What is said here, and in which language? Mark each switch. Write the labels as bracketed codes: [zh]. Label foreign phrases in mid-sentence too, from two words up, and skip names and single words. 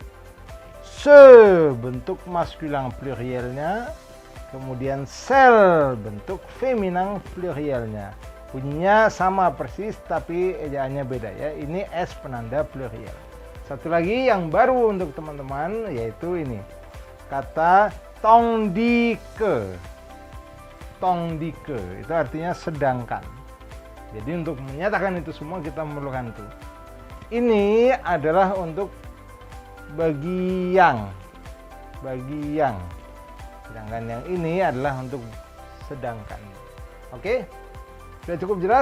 [id] Ce bentuk maskulin plurielnya, kemudian celle bentuk feminin plurielnya. Bunyinya sama persis tapi ejaannya beda ya. Ini S penanda pluriel. Satu lagi yang baru untuk teman-teman yaitu ini. Kata [fr] tandis que. Tandis que [id] itu artinya sedangkan. Jadi untuk menyatakan itu semua kita memerlukan itu. Ini adalah untuk bagi yang, sedangkan yang ini adalah untuk sedangkan. Oke, sudah cukup jelas?